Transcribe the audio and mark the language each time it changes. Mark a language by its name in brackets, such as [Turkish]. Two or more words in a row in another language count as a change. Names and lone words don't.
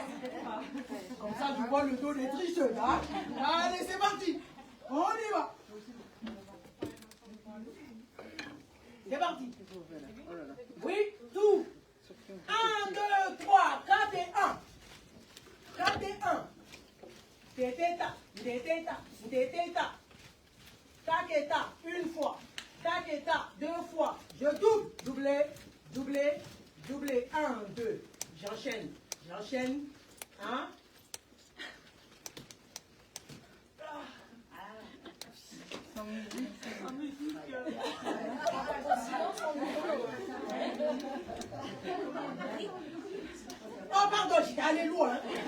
[French] Comme ça, tu vois le dos des tricheux, hein. Allez, c'est parti. On y va. C'est parti. Oui, tout. 1, 2, 3, 4 et 1. 4 et 1. Tététa, tététa, tététa. Taqueta, une fois. Taqueta, deux fois. Je double. Doublé, doublé, doublé. 1, 2. J'enchaîne. J'enchaîne. 1. Oh pardon, j'étais allé loin.